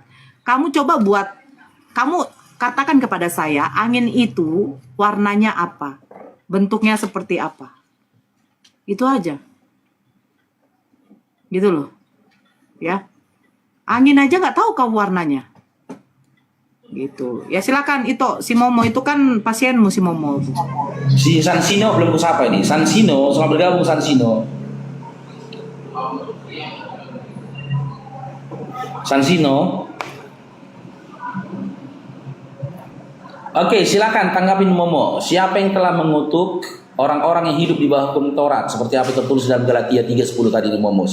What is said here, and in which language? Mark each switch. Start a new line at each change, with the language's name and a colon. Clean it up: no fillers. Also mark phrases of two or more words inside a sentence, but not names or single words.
Indonesian: Kamu katakan kepada saya, angin itu warnanya apa? Bentuknya seperti apa? Itu aja. Gitu loh. Ya. Angin aja nggak tahu kau warnanya. Gitu. Ya silakan itu si Momo itu kan pasienmu si Momo. Si Sansino belum kusapa ini. Sansino, selamat bergabung Sansino. Sansino. Oke, silakan tanggapin Momo. Siapa yang telah mengutuk orang-orang yang hidup di bawah hukum Taurat seperti apa tertulis dalam Galatia 3:10 tadi di Momo?